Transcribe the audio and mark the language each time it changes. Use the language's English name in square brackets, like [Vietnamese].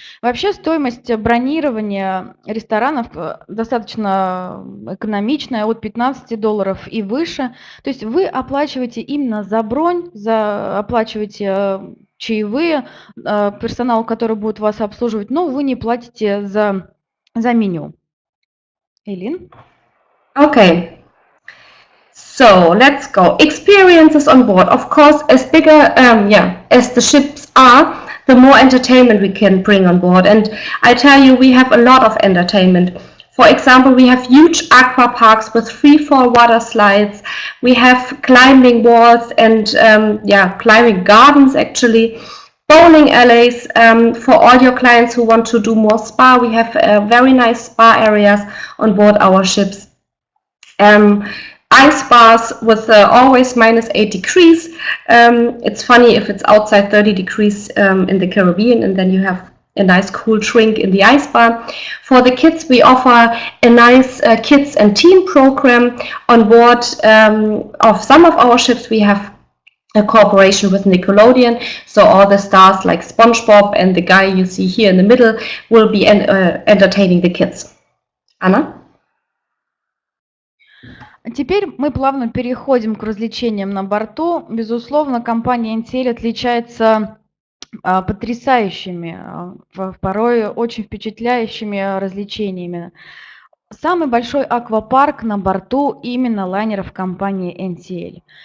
[Russian] Вообще стоимость бронирования ресторанов достаточно экономичная, от $15 и выше. То есть вы оплачиваете именно за бронь, оплачиваете чаевые персоналу, который будет вас обслуживать, но вы не платите за меню. Эйлин? [English] Okay. So let's go. Experiences on board. Of course, as bigger, as the ships are, the more entertainment we can bring on board. And I tell you, we have a lot of entertainment. For example, we have huge aqua parks with free-fall water slides. We have climbing walls and climbing gardens actually. Bowling alleys for all your clients who want to do more spa. We have very nice spa areas on board our ships. Ice bars with always minus 8 degrees. It's funny if it's outside 30 degrees in the Caribbean, and then you have a nice cool drink in the ice bar. For the kids, we offer a nice kids and teen program on board of some of our ships. We have a cooperation with Nickelodeon, so all the stars like SpongeBob and the guy you see here in the middle will be entertaining the kids. Anna? [Russian] Теперь мы плавно переходим к развлечениям на борту. Безусловно, компания NCL отличается потрясающими, порой очень впечатляющими развлечениями. Самый большой аквапарк на борту именно лайнеров компании NCL.